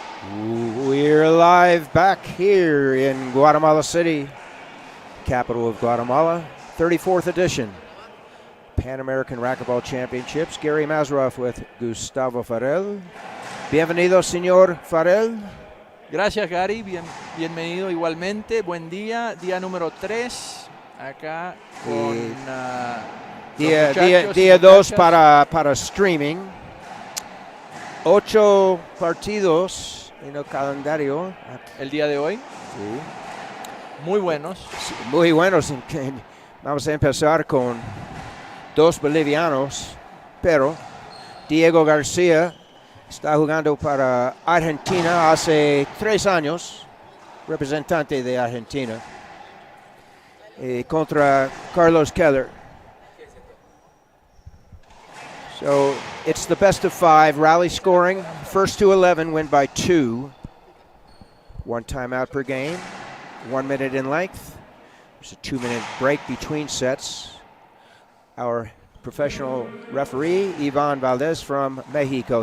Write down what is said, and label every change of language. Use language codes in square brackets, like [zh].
[en] We're live back here in Guatemala City, capital of Guatemala, 34th edition Pan American Racquetball Championships. Gary Mazarov with Gustavo Farel. [es] Bienvenido, señor Farel. Gracias, Gary. Bienvenido igualmente. Buen día. Día número 3 acá con día 2 para streaming. 8 partidos en el calendario. El día de hoy. Sí. Muy buenos. Sí, muy buenos. Vamos a empezar con 2 bolivianos, pero Diego García está jugando para Argentina hace 3 años, representante de Argentina, contra Carlos Keller. [en] So it's the best of 5, rally scoring. First to 11 win by 2. 1 timeout per game, 1 minute in length. There's a 2-minute break between sets. Our professional referee, Ivan Valdez from Mexico.